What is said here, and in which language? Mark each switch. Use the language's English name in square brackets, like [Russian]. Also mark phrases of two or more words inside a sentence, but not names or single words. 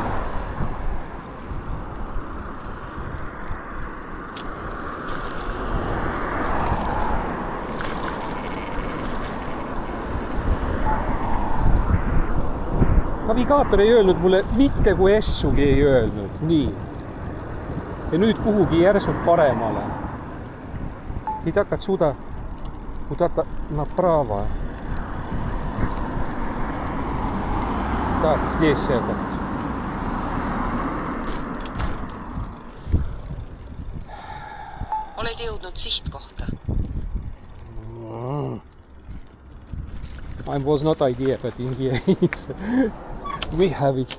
[Estonian] Navigaator ei öelnud mulle mitte kui essugi ei öelnud. Nii. Ja nüüd kuhugi järsult paremale. [Russian] И так отсюда куда-то направо. Так, здесь этот. [Estonian] Oled jõudnud sihtkohta. [English] I was not idea, but in here we have it.